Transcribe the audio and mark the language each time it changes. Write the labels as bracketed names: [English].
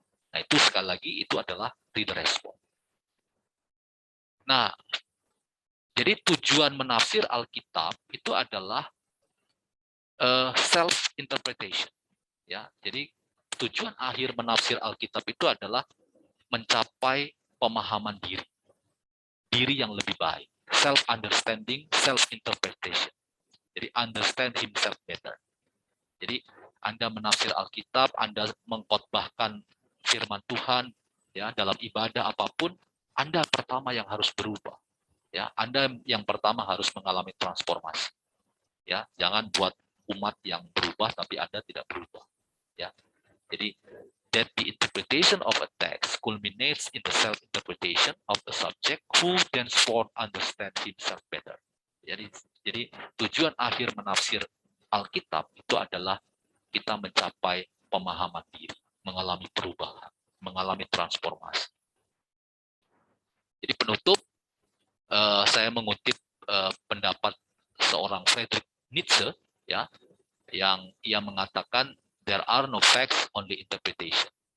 [Indonesian] Nah itu sekali lagi itu adalah reader respon. Nah, jadi tujuan menafsir Alkitab itu adalah self interpretation, ya. Jadi tujuan akhir menafsir Alkitab itu adalah mencapai pemahaman diri yang lebih baik, self understanding, self interpretation. [English] Jadi understand himself better. [Indonesian] Jadi Anda menafsir Alkitab, Anda mengkhotbahkan firman Tuhan, ya, dalam ibadah apapun, Anda pertama yang harus berubah, ya. Anda yang pertama harus mengalami transformasi, ya. Jangan buat umat yang berubah tapi Anda tidak berubah. Ya. [English] Jadi that the interpretation of a text culminates in the self-interpretation of the subject who thenceforth understands himself better. [Indonesian] Jadi tujuan akhir menafsir Alkitab itu adalah kita mencapai pemahaman diri, mengalami perubahan, mengalami transformasi. Jadi penutup, saya mengutip pendapat seorang Friedrich Nietzsche, ya, yang ia mengatakan [English] there are no facts, only interpretation.